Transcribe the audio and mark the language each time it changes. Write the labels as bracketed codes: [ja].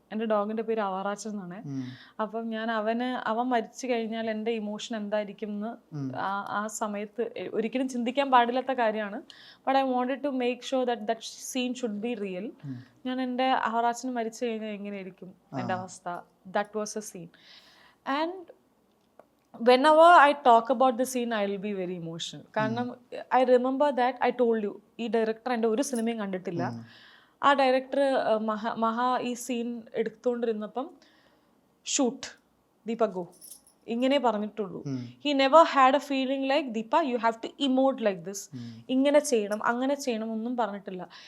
[ml] എൻ്റെ ഡോഗിൻ്റെ പേര് അവറാച്ചൻ എന്നാണ്. അപ്പം ഞാൻ അവൻ മരിച്ചു കഴിഞ്ഞാൽ എൻ്റെ ഇമോഷൻ എന്തായിരിക്കും എന്ന് ആ സമയത്ത് ഒരിക്കലും ചിന്തിക്കാൻ പാടില്ലാത്ത കാര്യമാണ്. [en] But I wanted to make sure that that scene should be real. [ml] ഞാൻ എൻ്റെ അവറാച്ചന് മരിച്ചു കഴിഞ്ഞാൽ എങ്ങനെയായിരിക്കും എൻ്റെ അവസ്ഥ, [en] That was a scene. And whenever I talk about the scene, I will be very emotional. [ml] കാരണം [en] I remember that I told you, [ml] ഈ director എൻ്റെ ഒരു സിനിമയും കണ്ടിട്ടില്ല. ആ ഡയറക്ടർ മഹാ ഈ സീൻ എടുത്തുകൊണ്ടിരുന്നപ്പം ഷൂട്ട് ദീപ ഗോ ഇങ്ങനെ പറഞ്ഞിട്ടുള്ളൂ. [en] he never had a feeling like Deepa you have to emote like this, [ml] ഇങ്ങനെ ചെയ്യണം അങ്ങനെ ചെയ്യണം ഒന്നും പറഞ്ഞിട്ടില്ല.